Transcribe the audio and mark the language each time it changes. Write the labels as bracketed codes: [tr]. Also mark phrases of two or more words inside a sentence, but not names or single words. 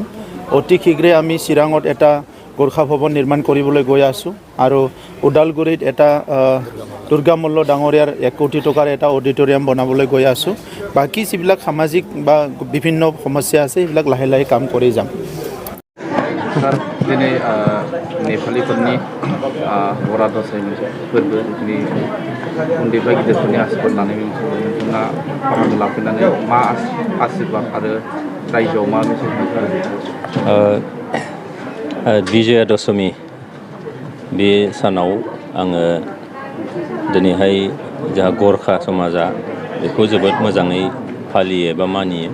[as] অতি শীঘ্ৰে আমি চিৰাঙত এটা গোৰ্খা ভৱন নিৰ্মাণ কৰিবলৈ গৈ আছোঁ আৰু ওদালগুৰিত এটা দুৰ্গা মল্ল ডাঙৰীয়াৰ 1 কোটি টকাৰ এটা অডিটৰিয়াম বনাবলৈ গৈ আছোঁ। বাকী যিবিলাক সামাজিক বা বিভিন্ন সমস্যা আছে সেইবিলাক লাহে লাহে কাম কৰি যাম। [brx] सार दिनै नेपालिफोरनि बर'ज फोरबो जोंनि उन्दैफ्रा गिदिरफोरनि आशीर्बाद लानाय नोंथाङा बाहागो लाफैनानै मा आशीर्बाद आरो रायजोआव मा मेसेज विजया दशमी बे सानाव आङो दिनैहाय जोंहा गोर्खा समाजा बेखौ जोबोद मोजाङै फालियो बा मानियो।